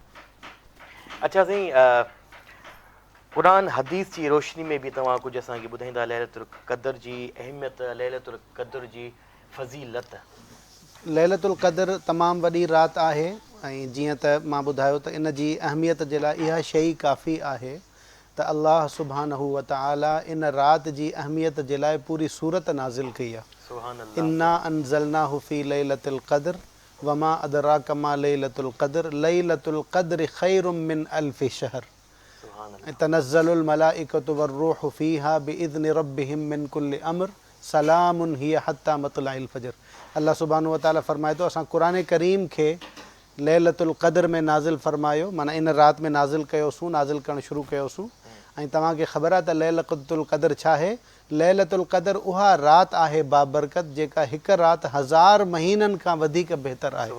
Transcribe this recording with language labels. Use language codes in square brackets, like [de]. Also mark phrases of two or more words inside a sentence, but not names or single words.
[sd] अच्छा साईं, क़ुरान हदीस जी रोशनी में बि तव्हां कुझु असांखे ॿुधाईंदा लैलतुल क़द्र जी अहमियत, लैलतुल क़द्र जी फज़ीलत? लैलतुल क़द्र तमामु वॾी राति आहे ऐं जीअं त मां ॿुधायो त इन जी अहमियत जे लाइ इहा शइ काफ़ी आहे त [ar] الله سبحانه وتعالى [sd] इन राति जी अहमियत जे लाइ पूरी सूरत नाज़िल कई आहे। [ar] سبحان الله. إنا أنزلناه في ليلة القدر وما أدراك ما ليلة القدر ليلة القدر خير من ألف شهر سبحان الله. تنزل الملائكة والروح فيها بإذن ربهم من كل أمر سلام هي حتى مطلع الفجر. الله سبحانه وتعالى [sd] फ़रमाए थो असां क़ुरान करीम खे लैलतुल क़द्र में नाज़िल फ़रमायो, माना इन राति में नाज़िल कयोसूं, नाज़िल करणु शुरू कयोसूं। ऐं तव्हांखे ख़बर आहे त लैलतुल क़द्र छा आहे? लैलतुल क़द्र उहा राति आहे बाबरकत जेका हिकु राति 1000 महीननि खां वधीक बहितर आहे।